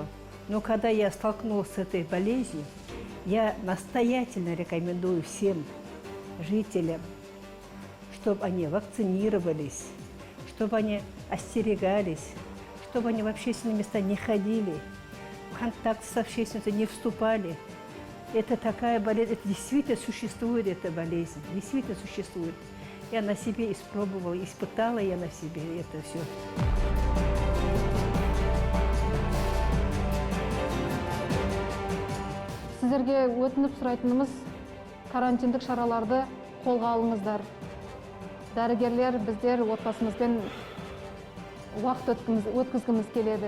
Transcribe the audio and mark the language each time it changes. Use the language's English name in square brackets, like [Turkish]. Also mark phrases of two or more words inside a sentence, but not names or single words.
[Russian] Но когда я столкнулась с этой болезнью, я настоятельно рекомендую всем жителям, чтобы они вакцинировались, чтобы они остерегались, чтобы они в общественные места не ходили, в контакт с общественностью не вступали. Это такая болезнь, это действительно существует, эта болезнь, действительно существует. Я на себе испробовала, испытала я на себе это все. [Kazakh] Сіздерге өтініп сұрайтынымыз карантиндік шараларды қолға алыңыздар. Дәрігерлер біздер отбасымызбен уақыт өткізгіміз келеді.